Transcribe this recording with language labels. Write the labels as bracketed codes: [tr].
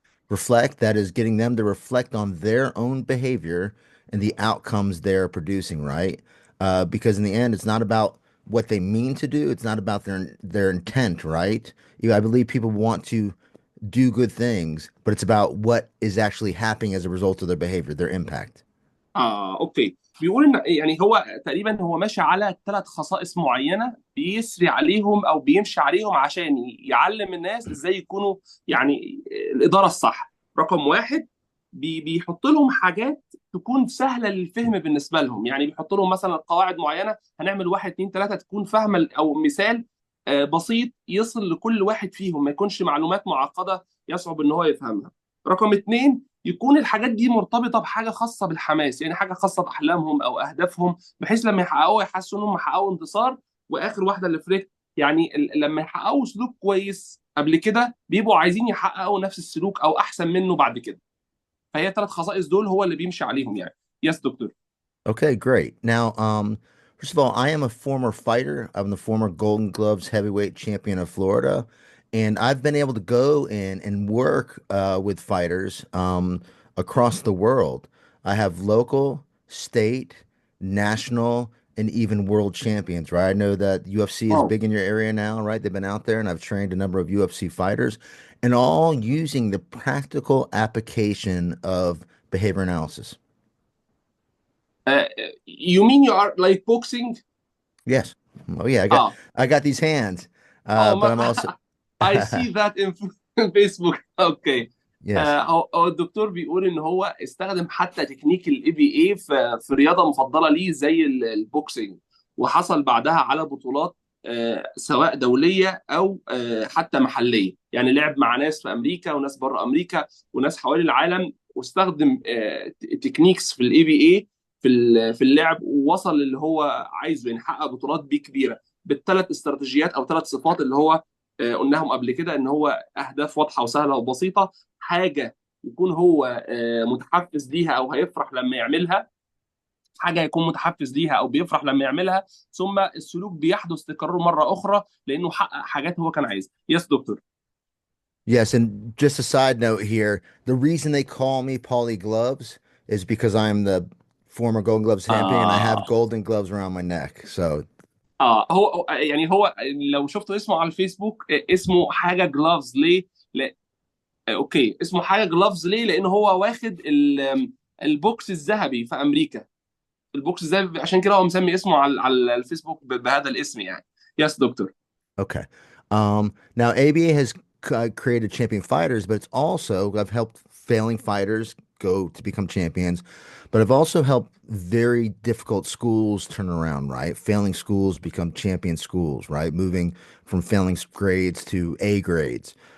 [en] Reflect, that is getting them to reflect on their own behavior and the outcomes they're producing, right? Because in the end, it's not about what they mean to do. It's not about their intent, right? I believe people want to do good things, but it's about what is actually happening as a result of their behavior, their impact. [ar] اوكي، بيقول ان يعني هو تقريبا هو ماشي على 3 خصائص معينه بيسري عليهم او بيمشي عليهم عشان يعلم الناس ازاي يكونوا يعني الاداره الصح. رقم 1، بيحط لهم حاجات تكون سهله للفهم بالنسبه لهم، يعني بيحط لهم مثلا قواعد معينه، هنعمل 1 2 3 تكون فاهمه، او مثال بسيط يصل لكل واحد فيهم، ما يكونش معلومات معقده يصعب ان هو يفهمها. رقم 2، يكون الحاجات دي مرتبطه بحاجه خاصه بالحماس، يعني حاجه خاصه باحلامهم او اهدافهم، بحيث لما يحققوها يحسوا انهم حققوا انتصار. واخر واحده اللي فريق، يعني لما يحققوا سلوك كويس قبل كده بيبقوا عايزين يحققوا نفس السلوك او احسن منه بعد كده. فهي 3 خصائص دول هو اللي بيمشي عليهم يعني. [en] Yes doctor. Okay, great. Now, first of all, I am a former fighter. I'm the former Golden Gloves heavyweight champion of Florida, and I've been able to go in and work with fighters across the world. I have local, state, national, and even world champions, right? I know that UFC is wow. big in your area now, right? They've been out there, and I've trained a number of UFC fighters, and all using the practical application of behavior analysis. Uh, you mean you are like boxing? Yes. Oh yeah, اه. I got these hands. اه But I'm also I see that in Facebook. Okay. yes. [ar] هو الدكتور بيقول ان هو استخدم حتى تكنيك الاي بي اي في رياضه مفضله ليه زي البوكسينج، وحصل بعدها على بطولات سواء دوليه او حتى محليه، يعني لعب مع ناس في امريكا وناس بره امريكا وناس حوالي العالم، واستخدم تكنيكس في الاي بي اي في اللعب، ووصل اللي هو عايزه، يعني حقق بطولات بيه كبيره بال3 استراتيجيات او 3 صفات اللي هو قلناهم قبل كده، ان هو اهداف واضحه وسهله وبسيطه، حاجه يكون هو متحفز ليها او هيفرح لما يعملها، حاجه يكون متحفز ليها او بيفرح لما يعملها، ثم السلوك بيحدث تكرره مره اخرى لانه حقق حاجات هو كان عايزها. [en] Yes doctor. Yes, and just a side note here, the reason they call me Pauli Gloves is because I'm the former Golden Gloves champion and I have آه. golden gloves around my neck. So [ar] يعني هو لو شفتوا اسمه على الفيسبوك اسمه حاجه جلافز ليه؟ لا. اوكي، اسمه حاجه جلافز ليه؟ لان هو واخد البوكس الذهبي في امريكا، البوكس الذهبي، عشان كده هو مسمي اسمه على الفيسبوك بهذا الاسم يعني. [en] Yes doctor. okay. Now ABA has created champion fighters, but it's also I've helped failing fighters go to become champions, but I've also helped very difficult schools turn around, right? Failing schools become champion schools, right? Moving from failing grades to A grades.